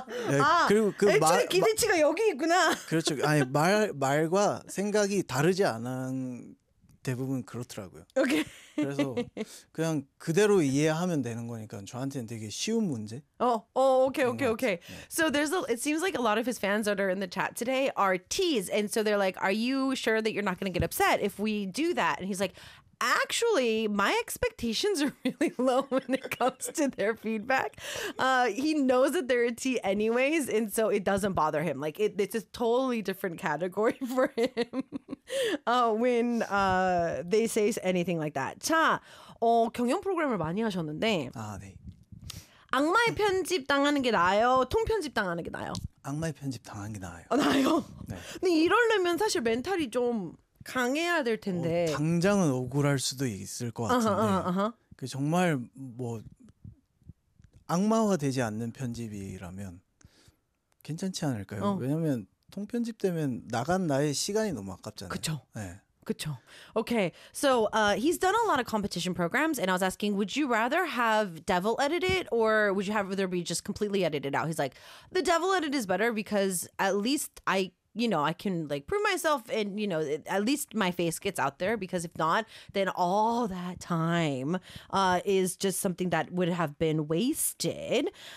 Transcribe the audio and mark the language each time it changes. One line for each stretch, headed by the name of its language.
Korean: 네, 아, 그리고 그 애초에 기대치가 여기 있구나. 그렇죠. 아니 말과 생각이 다르지 않은 대부분 그렇더라고요. 오케이. 그래서 그냥 그대로 이해하면 되는 거니까 저한테는 되게 쉬운 문제. 오케이.
English: So there's it seems like a lot of his fans that are in the chat today are T's, and so they're like, are you sure that you're not going to get upset if we do that? And he's like, actually, my expectations are really low when it comes to their feedback. He knows that they're a T anyways, and so it doesn't bother him. Like, it's a totally different category for him when they say anything like that.
Korean: 자, 경영 프로그램을 많이 하셨는데 아, 네. 악마의 편집 당하는 게 나아요? 통 편집 당하는 게 나아요? 악마의 편집 당하는 게 나아요. 나아요? 네. 근데 이러려면 사실 멘탈이 좀 강해야 될 텐데 당장은 억울할 수도 있을 것 같은데 그 정말 뭐 악마화 되지 않는 편집이라면 괜찮지 않을까요? 왜냐면 통편집 되면 나간 나의 시간이 너무 아깝잖아요. 그쵸. 네. 그쵸.
English: Okay, so he's done a lot of competition programs, and I was asking, would you rather have devil edited or would you have rather be just completely edited out? He's like, the devil edit is better because at least I can like prove myself and, you know, at least my face gets out there, because if not, then all that time is just something that would have been wasted.